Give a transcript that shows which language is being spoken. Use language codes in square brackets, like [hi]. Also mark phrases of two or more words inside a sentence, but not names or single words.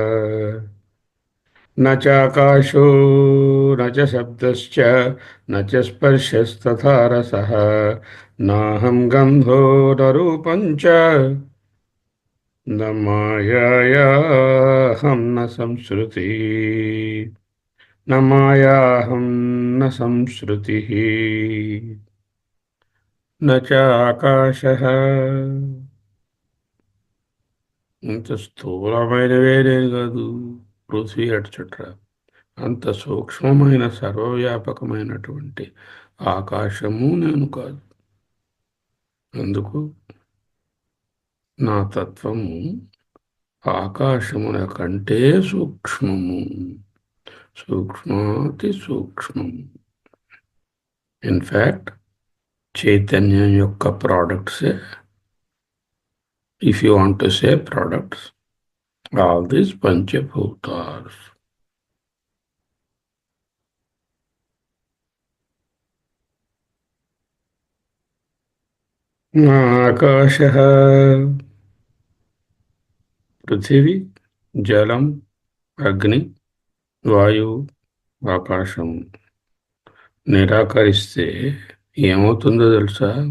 [sa] न चाकाशो न च शब्दश्च न च स्पर्शस्तथा रसः नाहं गन्धो न रूपं च न मायायाहं न संश्रुति न मायाहं न संश्रुतिः न चाकाशः [te] ఇంత స్థూలమైనవే నేను కాదు పృథ్వీ ఎట్సెట్రా అంత సూక్ష్మమైన సర్వవ్యాపకమైనటువంటి ఆకాశము నేను కాదు. అందుకు నా తత్వము ఆకాశమున కంటే సూక్ష్మము, సూక్ష్మాతి సూక్ష్మము. ఇన్ఫ్యాక్ట్ చైతన్యం యొక్క ప్రోడక్ట్సే, [en] If you want to say products, all these పంచభూతాస్. [te] ఆకాశ పృథివీ జలం అగ్ని వాయువు ఆకాశం నిరాకరిస్తే ఏమవుతుందో తెలుసా?